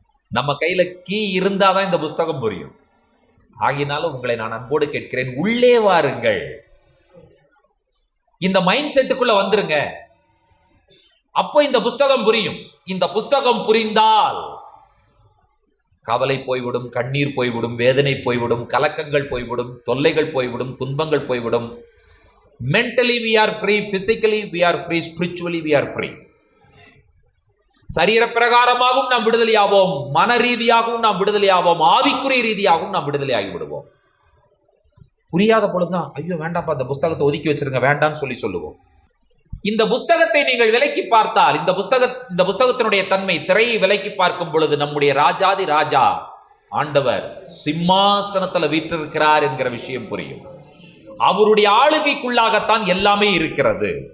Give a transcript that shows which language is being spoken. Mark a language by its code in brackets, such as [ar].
[ta] நம்ம கையில கீ இருந்தாதான் இந்த புஸ்தகம் புரியும். ஆகினால உங்களை நான் அன்போடு கேட்கிறேன், உள்ளே வாருங்கள், இந்த மைண்ட் செட்டுக்குள்ள வந்துருங்க. அப்போ இந்த புஸ்தகம் புரியும். இந்த புஸ்தகம் புரிந்தால் கவலை போய்விடும், கண்ணீர் போய்விடும், வேதனை போய்விடும், கலக்கங்கள் போய்விடும், தொல்லைகள் போய்விடும், துன்பங்கள் போய்விடும். [en] Mentally we are free, physically we are free, spiritually we are free. [ta] சரீர பிரகாரமாகவும் நாம் விடுதலையாவோம், மன ரீதியாகவும் நாம் விடுதலையாவோம், ஆவிக்குரிய ரீதியாகவும் நாம் விடுதலையாகி விடுவோம். புரியாத பொழுதுதான் ஐயோ வேண்டாம்ப்பா, இந்த புஸ்தகத்தை ஒதுக்கி வச்சிருங்க, வேண்டாம்னு சொல்லுவோம். இந்த புஸ்தகத்தை நீங்கள் விலக்கி பார்த்தால், இந்த புஸ்தகத்தினுடைய தன்மை, திரையை விலக்கி பார்க்கும் பொழுது நம்முடைய ராஜாதி ராஜா ஆண்டவர் சிம்மாசனத்துல வீற்றிருக்கிறார் என்கிற விஷயம் புரியும். அவருடைய ஆளுகைக்குள்ளாகத்தான் எல்லாமே இருக்கிறது.